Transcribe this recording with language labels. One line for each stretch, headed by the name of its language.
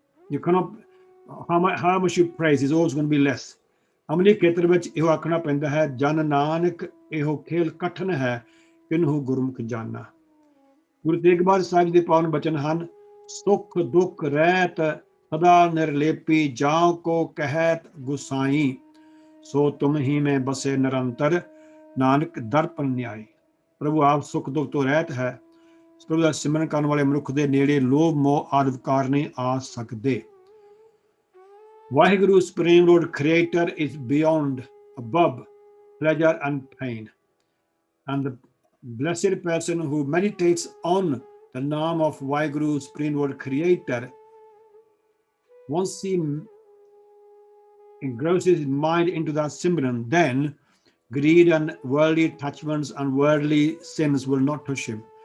English: You cannot, how much you praise is always going to be less.
Punjabi: ਅਮਲੀ ਖੇਤਰ ਵਿੱਚ ਇਹੋ ਆਖਣਾ ਪੈਂਦਾ ਹੈ, ਜਨ ਨਾਨਕ ਇਹੋ ਖੇਲ ਕਠਨ ਹੈ ਕਿਨਹੂ ਗੁਰਮੁਖ ਜਾਨਾ. ਗੁਰੂ ਤੇਗ ਬਹਾਦਰ ਸਾਹਿਬ ਦੇ ਪਾਵਨ ਬਚਨ ਹਨ, ਸੁਖ ਦੁਖ ਰਹਿਤ ਸਦਾ ਨਿਰਲੇਪੀ ਜਾਂ ਕੋ ਕਹਿਤ ਗੁਸਾਈ ਸੋ ਤੁਮ ਹੀ ਮੈਂ ਬਸੇ ਨਿਰੰਤਰ ਨਾਨਕ ਦਰਪਨ ਨਿਆਈ. ਪ੍ਰਭੂ ਆਪ ਸੁਖ ਦੁਖ ਤੋਂ ਰਹਿਤ ਹੈ. ਪ੍ਰਭੂ ਦਾ ਸਿਮਰਨ ਕਰਨ ਵਾਲੇ ਮਨੁੱਖ ਦੇ ਨੇੜੇ ਲੋਭ ਮੋਹ ਆਦਿ ਵਿਕਾਰ ਨਹੀਂ ਆ ਸਕਦੇ.
English: Vaheguru Supreme Lord Creator is beyond, above pleasure and pain. And the blessed person who meditates on the name of Vaheguru Supreme Lord Creator, once he engrosses his mind into that Simran, then greed and worldly attachments and worldly sins will not touch him.